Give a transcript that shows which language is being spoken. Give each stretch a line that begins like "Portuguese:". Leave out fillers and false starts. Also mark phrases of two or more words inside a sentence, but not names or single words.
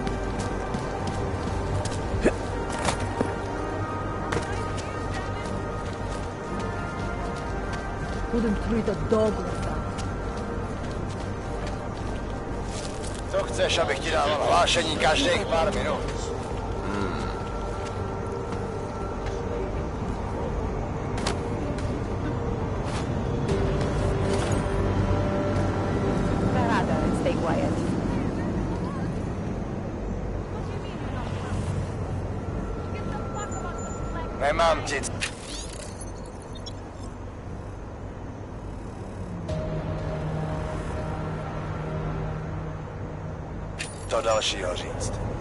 English: Wouldn't treat a dog like that.
Czech: Co chceš, abych ti dával hlášení každých pár minut?
English: Stay quiet.
Czech: Nemám ti... To dalšího říct.